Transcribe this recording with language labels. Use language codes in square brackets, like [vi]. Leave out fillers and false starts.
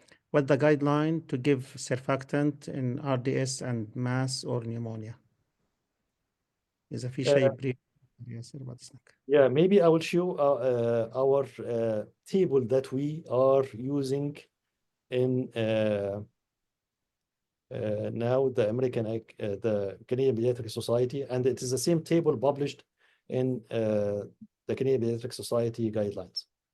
[en] What's the guideline to give surfactant in RDS and mass or pneumonia? [ar] إذا في شيء brief ياسر بعد إذنك. [en] Yeah, maybe I will show our table that we are using in now the the Canadian Pediatric Society, and it is the same table published in the Canadian Pediatric Society guidelines.